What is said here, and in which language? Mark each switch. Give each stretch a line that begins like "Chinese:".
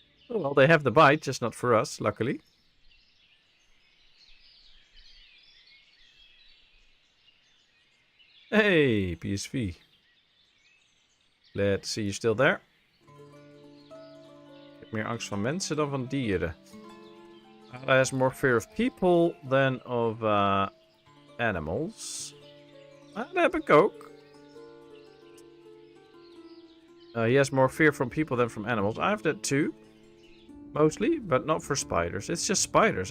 English: Oh, well, they have the bite, just not for us, luckily. Hey, PSV. Let's see, you still there?
Dutch: Ik heb meer angst van mensen dan van dieren.
English: Ada has more fear of people than of animals.
Dutch: Dat heb ik ook.
English: He has more fear from people than from animals. I have that too. Mostly, but not for spiders. It's just spiders.